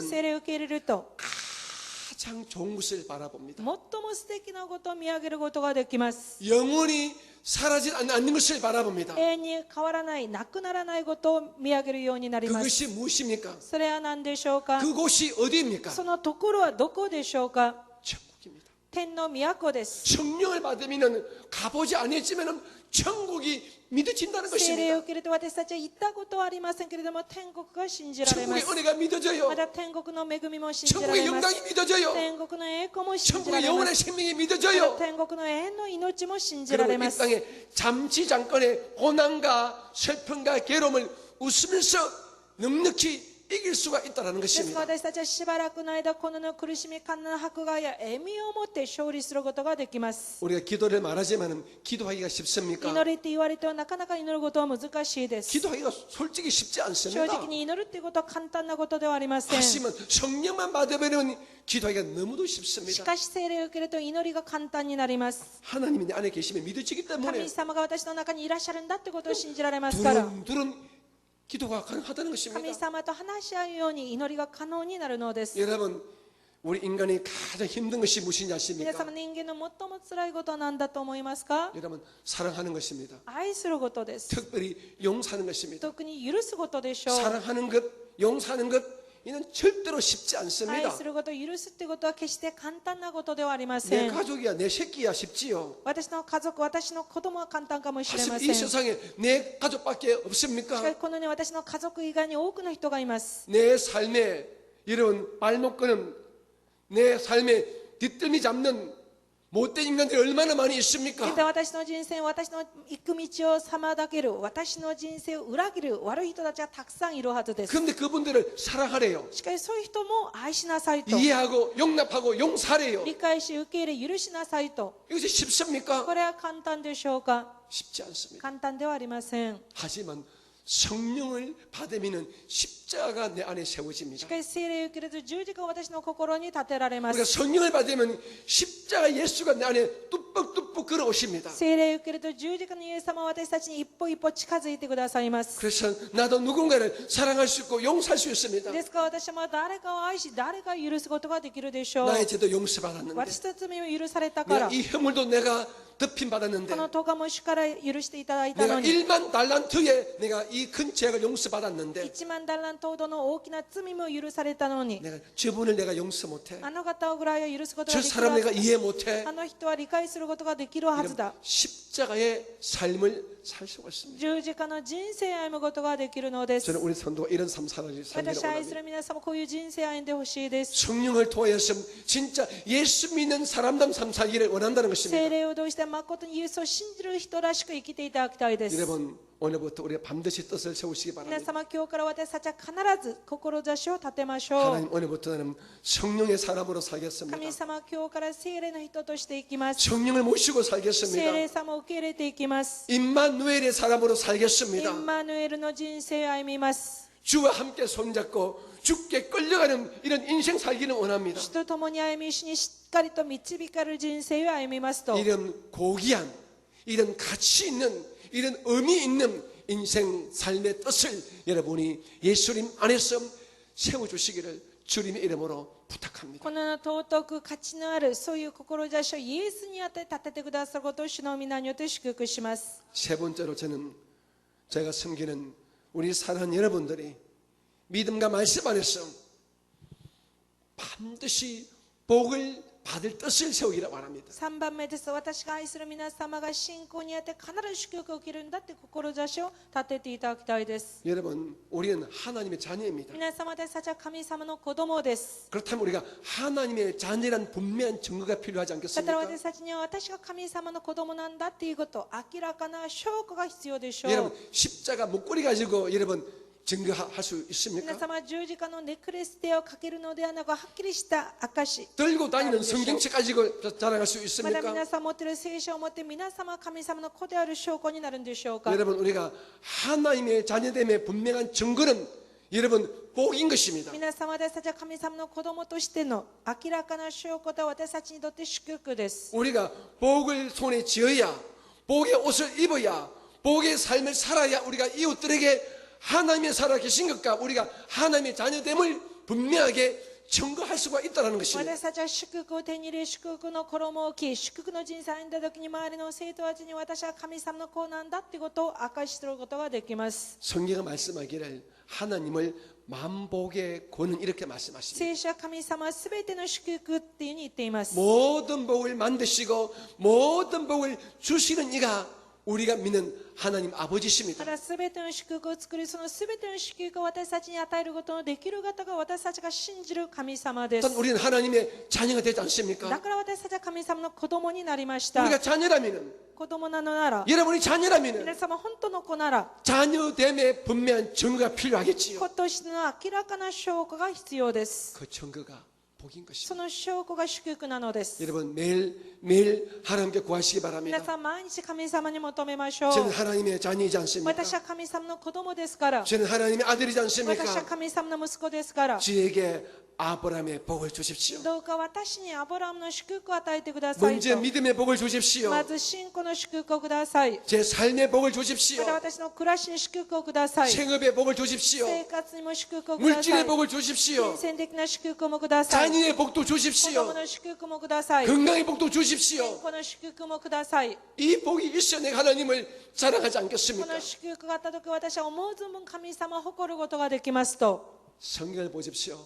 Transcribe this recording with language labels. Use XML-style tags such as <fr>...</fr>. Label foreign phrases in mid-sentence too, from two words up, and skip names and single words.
<ja>聖霊を受け入れると、</ja> <ko>가장 좋은 것을 바라봅니다.</ko> <ja>最も素敵なことを見上げることができます。</ja> <ko>영원히 사라지지 않는 것을 바라봅니다.</ko> <ja>永遠に変わらない、なくならないことを見上げるようになります。</ja> <ko>그것이 무엇입니까?</ko> <ja>それは何でしょうか？</ja> <ko>그곳이 어디입니까?</ko> <ja>そのところはどこでしょうか？</ja> <ko>천국입니다.</ko> <ja>天の都です。</ja> <ko>성령을 받으면 가보지 않았지만 천국이 믿어진다는</ko> <ja>聖霊を</ja> <ko>것입니다.</ko> <ja>受けると私たちは行ったことはありませんけれども、天国が信じられま</ja> <ko>천국의</ko> <ja>す。</ja> <ko>은혜가 믿어져요.</ko> <ja>また天国の恵みも信じら</ja> <ko>천국의</ko> <ja>れます。</ja> <ko>영광이 믿어져요.</ko> <ja>天国の栄光も信じら</ja> <ko>천국의</ko> <ja>れま</ja> <ko>영원의</ko> <ja>す。</ja> <ko>생명이</ko> <ja>また</ja> <ko>믿어져요.</ko> <ja>天国の永遠の命も信じら</ja> <ko>그리고</ko> <ja>れま</ja> <ko>이</ko> <ja>す。</ja> <ko>땅에 잠시 잠깐의 고난과 슬픔과 괴로움을 웃으면서 넉넉히 이길 수가 있다는</ko> <ja>ですから</ja> <ko>것입니다.</ko> <ja>私たちはしばらくの間、この苦しみ、困難、迫害や笑みをもって勝利することができます。</ja> <ko>우리가 기도를 말하지만 기도하기가 쉽습니까?</ko> <ja>祈りって言われてはなかなか祈ることは難しいです。</ja> <ko>기도하기가 솔직히 쉽지</ko> <ja>正</ja> <ko>않습니다.</ko> <ja>直に祈るっていうことは簡単なことではありません。し</ja> <ko>하지만 성령만 받으면 기도하기가 너무도 쉽습니다.</ko> <ja>かし聖霊を受けると祈りが簡単になります。</ja> <ko>하나님이 내 안에 계시면 믿어지기 때문에</ko> <ja>神様が私の中にいらっしゃるんだってことを信じられますから、</ja> <ko>두런두런 기도가 가능하다는</ko> <ja>神</ja> <ko>것입니다.</ko> <ja>様と話し合うように祈りが可能になるのです。</ja> <ko>여러분, 우리 인간이 가장 힘든 것이 무엇인지</ko> <ja>皆</ja> <ko>아십니까?</ko> <ja>様、人間の最も辛いことは何だと思いますか？</ja> <ko>여러분, 사랑하는 것입니다.</ko> <ja>愛することです。</ja> <ko>특별히 용서하는 것입니다.</ko> <ja>特に許すことでしょう。</ja> <ko>사랑하는 것, 용서하는 것, 이는 절대로 쉽지</ko> <ja>愛</ja> <ko>않습니다.</ko> <ja>すること、許すってことは決して簡単なことではありませ</ja> <ko>내</ko> <ja>ん。</ja> <ko>가족이야, 내 새끼야 쉽지요.</ko> <ja>私の家族、私の子供は簡単かもしれま</ja> <ko>하지만</ko> <ja>せ</ja> <ko>이</ko> <ja>ん。</ja> <ko>세상에 내 가족밖에</ko> <ja>しかし</ja> <ko>없습니까?</ko> <ja>このね、私の家族以外に多くの人がいます。</ja> <ko>내 삶에 이런 발목 끄는 내 삶에 뒷덜미 잡는 못된 인간들이 얼마나 많이</ko> <ja>ま</ja> <ko>있습니까?</ko> <ja>た私の人生、私の行く道を妨げる、私の人生を裏切る悪い人たちがたくさんいるはずです。</ja> <ko>그런데 그분들을 사랑하래요.</ko> <ja>しかしそういう人も愛しなさいと、</ja> <ko>이해하고 용납하고 용서하래요.</ko> <ja>理解し受け入れ許しなさいと。</ja> <ko>이것이 쉽습니까?</ko> <ja>これは簡単でしょうか？</ja> <ko>쉽지 않습니다.</ko> <ja>簡単ではありません。</ja> <ko>하지만 성령을 받으면 쉽지 십자가가 내 안에</ko> <ja>し</ja> <ko>세워집니다.</ko> <ja>かし聖霊を受けると十字架が私の心に立てられま</ja> <ko>우리가</ko> <ja>す。</ja> <ko>성령을 받으면 십자가 예수가 내 안에 뚜벅뚜벅 걸어오십니다.</ko> <ja>聖霊を受けると十字架のイエス様は私たちに一歩一歩近づいてくださいます。</ja> <ko>그래서 나도 누군가를 사랑할 수 있고 용서할 수 있습니다.</ko> <ja>ですから私も誰かを愛し誰かを許すことができるでしょう。</ja> <ko>나의 죄도 용서받았는데</ko> <ja>私の罪を許されたから、</ja> <ko>내가 이 허물도 내가</ko> <ja>こ</ja> <ko>덮임받았는데</ko> <ja>の咎も主から許していただいた</ja> <ko>내가</ko> <ja>のに、</ja> <ko>1만 달란트에 내가 이 큰 죄를 용서받았는데</ko> <ja>1 万ダラントほどの大きな罪も許されたのに、</ja> <ko>내가 저분을 내가 용서 못해</ko> <ja>あの方ぐらいは許すこと</ja> <ko>저</ko> <ja>ができる</ja> <ko>사람</ko> <ja>は</ja> <ko>내가</ko> <ja>ずだ。</ja> <ko>이해 못해</ko> <ja>あの人は理解することができるはず</ja> <ko>이런</ko> <ja>だ。</ja> <ko>십자가의 삶을 살 수가 있습니다.</ko> <ja>十字架の人生を歩むことができるのです。</ja> <ko>저는 우리 성도가 이런 삶 살기를</ko> <ja>私愛す</ja> <ko>원합니다.</ko> <ja>る皆様、こういう人生を歩んでほしいです。</ja> <ko>성령을 통해서 진짜 예수 믿는 사람답 삶 살기를 원한다는</ko> <ja>聖</ja> <ko>것입니다.</ko> <ja>霊を通して誠にイエスを信じる人らしく生きていただきたいです。</ja> <ko>여러분 오늘부터 우리가 반드시 뜻을 세우시기</ko> <ja>皆</ja> <ko>바랍니다.</ko> <ja>様、今日から私たちは必ず志を立てましょう。</ja> <ko>하나님 오늘부터 나는 성령의 사람으로 살겠습니다.</ko> <ja>神様、今日から聖霊の人としていきます。</ja> <ko>성령을 모시고</ko> <ja>聖</ja> <ko>살겠습니다.</ko> <ja>霊様を受け入れていきます。</ja> <ko>임마누엘의 사람으로</ko> <ja>イ</ja> <ko>살겠습니다.</ko> <ja>ンマヌエルの人生を歩みます。</ja> <ko>주와 함께 손잡고 죽게 끌려가는 이런 인생 살기를 원합니다.</ko> <ja>主と共に歩み、主にしっかりと導かれる人生を歩みますと、</ja> <ko>이런 고귀한 이런 가치 있는 이런 의미 있는 인생 삶의 뜻을 여러분이 예수님 안에서 세워주시기를 주님의 이름으로 부탁합니다.</ko> <ja>このような尊く価値のあるそういう志をイエスにあって立ててくださることを主の皆によって祝福します。</ja> <ko>세 번째로 저는 제가 섬기는 우리 사랑하는 여러분들이 믿음과 말씀 안에서 반드시 복을 받을 뜻을 세우기를 바랍니다.</ko> <ja>3 番目です。私が愛する皆様が信仰にあって必ず祝福を受けるんだって志を立てていただきたいです。</ja> <ko>여러분 우리는 하나님의 자녀입니다.</ko> <ja>皆様、私たちは神様の子供です。</ja> <ko>그렇다면 우리가 하나님의 자녀란 분명한 증거가 필요하지</ko> <ja>だから</ja> <ko>않겠습니까?</ko> <ja>私たちには私が神様の子供なんだっていうこと明らかな証拠が必要でしょう。</ja> <ko>여러분 십자가 목걸이 가지고 여러분 증거할 수</ko> <ja>皆</ja> <ko>있습니까?</ko> <ja>様、十字架のネックレス手をかけるのではなく、はっきりした証。</ja> <ko>들고 다니는 성경책 가지고 자랑할 수</ko> <ja>また</ja> <ko>있습니까?</ko> <ja>皆さん持っている聖書を持って皆様は神様の子である証拠になるんでしょうか。</ja> <ko>여러분 우리가 하나님의 자녀됨의 분명한 증거는 여러분 복인 것입니다.</ko> <ja>皆様、私たちは神様の子供としての明らかな証拠と私たちにとって祝福です。</ja> <ko>우리가 복을 손에 쥐어야 복의 옷을 입어야 복의 삶을 살아야 우리가 이웃들에게 하나님의 살아 계신 것과 우리가 하나님의 자녀됨을 분명하게 증거할 수가 있다는 것입니다.</ko> <ja>私たちは祝福を手に入れ、祝福の衣を着、祝福の人生を歩んだ時に周りの生徒たちに私は神様の子なんだってことを明かしすることができます。</ja> <ko>성경은 말씀하기를 하나님을 만복의 권은 이렇게 말씀하십니다.</ko> <ja>聖書は神様は全ての祝福っていうふうに言っています。</ja> <ko>모든 복을 만드시고 모든 복을 주시는 이가 우리가 믿는 하나님 아버지십니다.</ko> <ja>ただ全ての祝福を作り、その全ての祝福を私たちに与えることのできる方が私たちが信じる神様です。</ja> <ko>일단 우리는 하나님의 자녀가 되지</ko> <ja>だ</ja> <ko>않습니까?</ko> <ja>から私たちは神様の子供になりました。</ja> <ko>우리가 자녀라면</ko> <ja>子供なのなら、</ja> <ko>여러분이</ko> <ja>皆</ja> <ko>자녀라면</ko> <ja>様本当の子なら、</ja> <ko>자녀됨의 분명한 증거가 필요하겠지요.</ko> <ja>子としての明らかな証拠が必要です。</ja> <ko>그 증거가 복인</ko> <ja>そ</ja> <ko>것입니다.</ko> <ja>の証拠が祝福なのです。</ja> <ko>여러분 매일 하나님께 구하시기</ko> <ja>皆</ja> <ko>바랍니다.</ko> <ja>さん、毎日神様に求めましょう。</ja> <ko>저는 하나님의 자녀이지 않습니까?</ko> <ja>私は神様の子供ですから。</ja> <ko>저는 하나님의 아들이지</ko> <ja>私は</ja> <ko>않습니까?</ko> <ja>神様の息子ですから。</ja> <ko>저에게 아브라함의 복을 주십시오.</ko> <ja>どうか私にアブラハムの祝福を与えてください</ja> <ko>먼저</ko> <ja>と。</ja> <ko>믿음의 복을 주십시오.</ko> <ja>まず信仰の祝福をください。</ja> <ko>제 삶의 복을</ko> <ja>ま</ja> <ko>주십시오.</ko> <ja>た私の暮らしに祝福をください。</ja> <ko>생업의 복을 주십시오.</ko> <ja>生活にも祝福をくださ</ja> <ko>물질의</ko> <ja>い。</ja> <ko>복을 주십시오.</ko> <ja>金銭的な祝福もください。子</ja> <ko>자녀의 복도</ko> <ja>供</ja> <ko>주십시오.</ko> <ja>の祝福もください。</ja> <ko>건강의 복도</ko> <ja>健</ja> <ko>주십시오.</ko> <ja>康の祝福もください。</ja> <ko>이 복이 있어 내가 하나님을 자랑하지</ko> <ja>こ</ja> <ko>않겠습니까?</ko> <ja>の祝福があったとき、私は思う存分神様を誇ることができますと。</ja> <ko>성경을 보십시오.</ko>